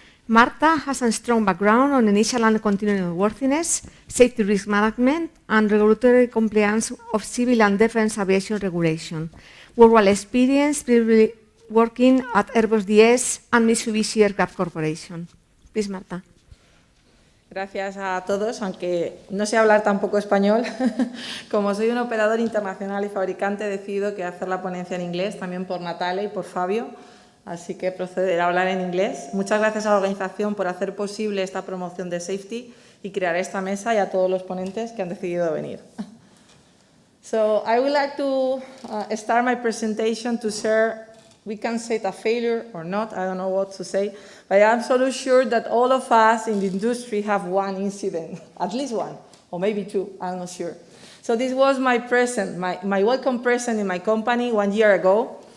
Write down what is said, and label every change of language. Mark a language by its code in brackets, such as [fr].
[en] Marta has a strong background on initial and continuing worthiness, safety risk management, and regulatory compliance of civil and defense aviation regulation. Worldwide experience, previously working at Airbus DS and Mitsubishi Aircraft Corporation. Please, Marta. [es] Gracias a todos, aunque no sé hablar tampoco español. Como soy un operador internacional y fabricante, he decidido que hacer la ponencia en inglés, también por Natalia y por Fabio, así que procederé a hablar en inglés. Muchas gracias a la organización por hacer posible esta promoción de safety y crear esta mesa y a todos los ponentes que han decidido venir. [en] So I would like to start my presentation to share, we can say it a failure or not, I don't know what to say, but I'm absolutely sure that all of us in the industry have one incident, at least one, or maybe two, I'm not sure. So this was my present, my welcome present in my company 1 year ago.